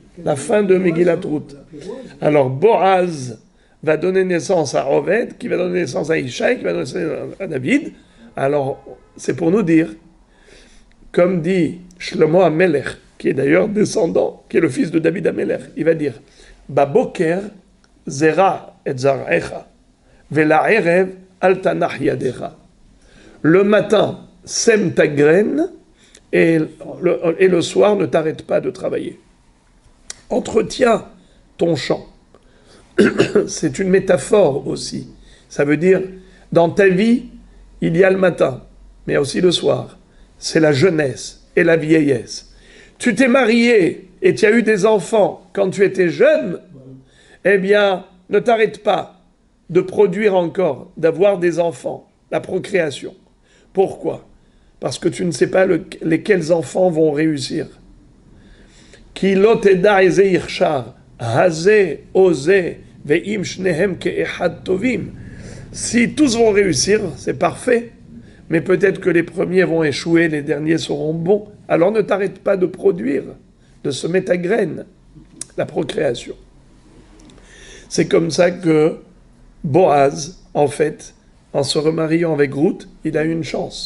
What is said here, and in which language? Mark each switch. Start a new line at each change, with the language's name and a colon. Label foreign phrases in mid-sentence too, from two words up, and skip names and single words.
French: La fin de Megillat Ruth. Alors Boaz va donner naissance à Roved, qui va donner naissance à Ishaï, qui va donner naissance à David. Alors, c'est pour nous dire, comme dit Shlomo Amelech, qui est d'ailleurs descendant, qui est le fils de David Amelech, il va dire
Hebrew: בבוקר זרע את זרעך ולערב אל תנח ידך.
French: Le matin, sème ta graine, et le soir, ne t'arrête pas de travailler. Entretiens ton champ. C'est une métaphore aussi. Ça veut dire, dans ta vie, il y a le matin, mais aussi le soir. C'est la jeunesse et la vieillesse. Tu t'es marié et tu as eu des enfants quand tu étais jeune, eh bien, ne t'arrête pas de produire encore, d'avoir des enfants, la procréation. Pourquoi? Parce que tu ne sais pas lesquels enfants vont réussir.
Hebrew: כי לא תדע אי זה יכשר הזה או זה ואם שניהם כאחד טובים.
French: Si tous vont réussir, c'est parfait. Mais peut-être que les premiers vont échouer, les derniers seront bons. Alors ne t'arrête pas de produire, de semer ta graine, la procréation. C'est comme ça que Boaz, en fait, en se remariant avec Ruth, il a eu une chance.